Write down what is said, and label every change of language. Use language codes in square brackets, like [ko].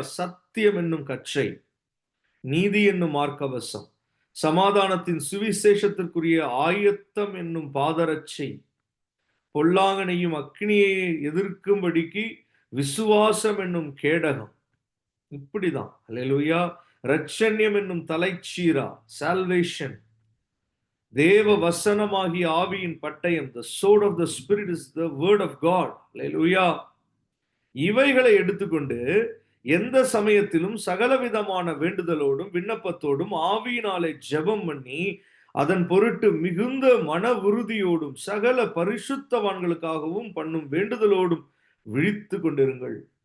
[ta] சத்தியம் என்னும் கச்சை, நீதி என்னும் மார்க்கவசம், சமாதானத்தின் சுவிசேஷத்திற்குரிய ஆயத்தம் என்னும் பாதரட்சை, பொல்லாங்கனையும் அக்னியை எதிர்க்கும்படிக்கு விசுவாசம் என்னும் கேடகம். இப்படிதான். அல்லேலூயா. ரட்சண்யம் என்னும் தலைச்சீரா, சால்வேஷன், தேவ வசனமாகிய ஆவியின் பட்டயம், [en] the sword of the spirit is the word of God. [ta] அல்லேலூயா. இவைகளை எடுத்துக்கொண்டு எந்த சமயத்திலும் சகலவிதமான வேண்டுதலோடும் விண்ணப்பத்தோடும் ஆவியினாலே ஜெபம் பண்ணி அதன் பொருட்டு மிகுந்த மன உறுதியோடும் சகல பரிசுத்தவான்களுக்காகவும் பண்ணும் வேண்டுதலோடும் விழித்து கொண்டிருங்கள்.